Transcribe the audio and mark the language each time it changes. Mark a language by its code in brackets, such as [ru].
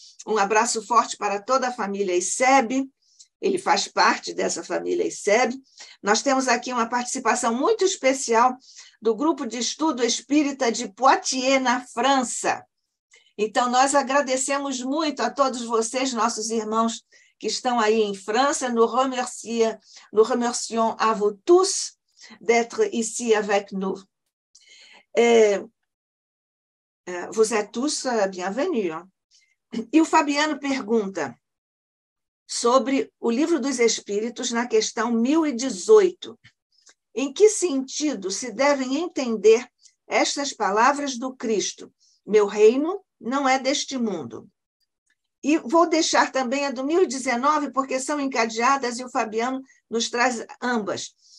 [pt] Um abraço forte para toda a família ICEB. Ele faz parte dessa família ICEB. Nós temos aqui uma participação muito especial do Grupo de Estudo Espírita de Poitiers, na França. Então, nós agradecemos muito a todos vocês, nossos irmãos que estão aí em França. [fr] Nous remercions à vous tous d'être ici avec nous. Vous êtes tous bienvenus. [pt] E o Fabiano pergunta sobre o Livro dos Espíritos na questão 1018. Em que sentido se devem entender estas palavras do Cristo? Meu reino não é deste mundo. E vou deixar também a do 1019, porque são encadeadas e o Fabiano nos traz ambas.